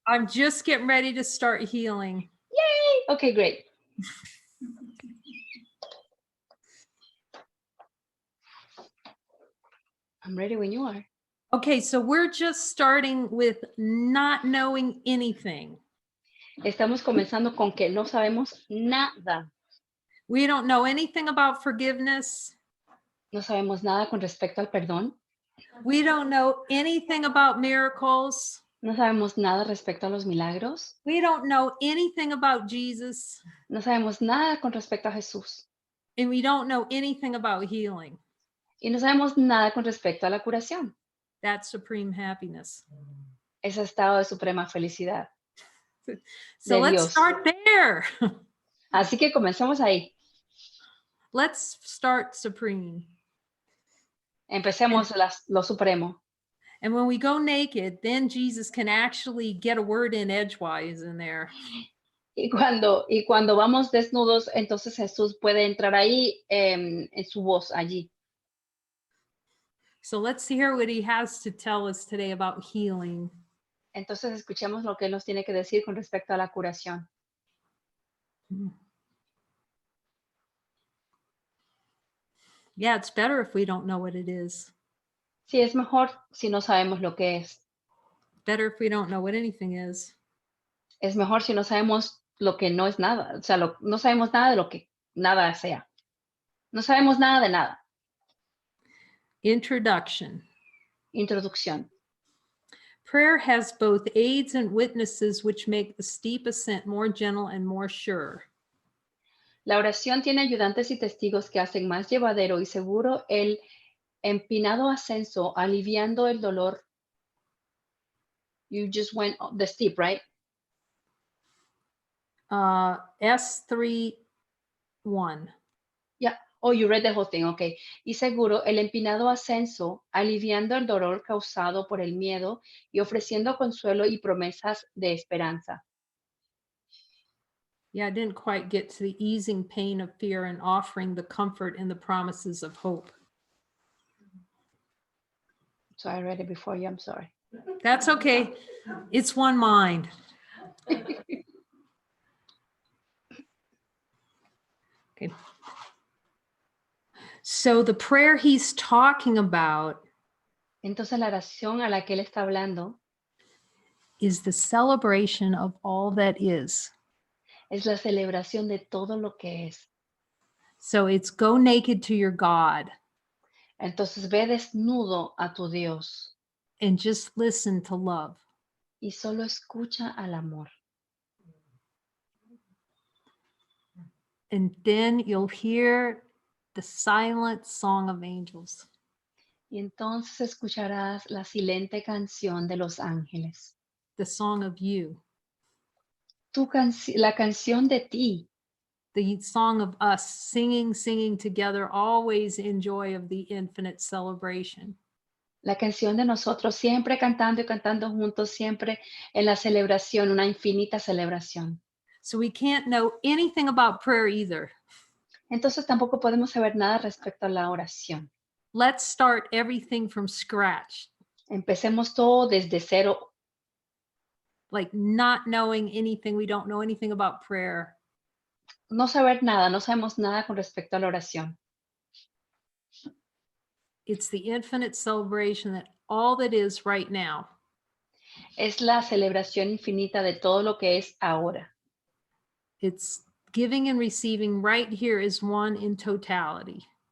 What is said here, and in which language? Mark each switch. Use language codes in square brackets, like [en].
[en] I'm just getting ready to start healing. Yay! Okay, great. I'm ready when you are. Okay, so we're just starting with not knowing anything. [es] Estamos comenzando con que no sabemos nada. [en] We don't know anything about forgiveness. [es] No sabemos nada con respecto al perdón. [en] We don't know anything about miracles. [es] No sabemos nada respecto a los milagros. [en] We don't know anything about Jesus. [es] No sabemos nada con respecto a Jesús. [en] And we don't know anything about healing. [es] Y no sabemos nada con respecto a la curación. [en] That's supreme happiness. [es] Ese estado de suprema felicidad. [en] So let's [es] Dios. [en] start there. [es] Así que comencemos ahí. [en] Let's start supreme. [es] Empecemos lo supremo. [en] And when we go naked, then Jesus can actually get a word in edgewise in there. [es] Y cuando vamos desnudos, entonces Jesús puede entrar ahí en su voz allí. [en] So let's hear what he has to tell us today about healing. [es] Entonces escuchemos lo que Él nos tiene que decir con respecto a la curación. [en] Yeah, it's better if we don't know what it is. [es] Sí, es mejor si no sabemos lo que es. [en] Better if we don't know what anything is. [es] Es mejor si no sabemos lo que no es nada. O sea, no sabemos nada de lo que nada sea. No sabemos nada de nada. [en] Introduction. [es] Introducción. [en] Prayer has both aids and witnesses which make the steep ascent more gentle and more sure. [es] La oración tiene ayudantes y testigos que hacen más llevadero y seguro el empinado ascenso, aliviando el dolor. [en] You just went the steep, right? S3:1. Yeah. Oh, you read the whole thing. Okay. [es] Y seguro el empinado ascenso, aliviando el dolor causado por el miedo y ofreciendo consuelo y promesas de esperanza. [en] Yeah, I didn't quite get to the easing pain of fear and offering the comfort and the promises of hope. So I read it before you. I'm sorry. That's okay. It's one mind. Okay. So the prayer he's talking about [es] Entonces la oración a la que él está hablando [en] is the celebration of all that is. [es] es la celebración de todo lo que es. [en] So it's go naked to your God [es] Entonces ve desnudo a tu Dios [en] and just listen to love. [es] y solo escucha al amor. [en] And then you'll hear the silent song of angels. [es] Y entonces escucharás la silente canción de los ángeles. [en] The song of you, [es] La canción de ti, [en] the song of us singing together, always in joy of the infinite celebration. [es] la canción de nosotros, siempre cantando y cantando juntos, siempre en la celebración, una infinita celebración. [en] So we can't know anything about prayer either. [es] Entonces tampoco podemos saber nada respecto a la oración. [en] Let's start everything from scratch, [es] Empecemos todo desde cero, [en] like not knowing anything. We don't know anything about prayer. [es] no saber nada, no sabemos nada con respecto a la oración. [en] It's the infinite celebration that all that is right now. [es] Es la celebración infinita de todo lo que es ahora. [en] It's giving and receiving right here is one in totality.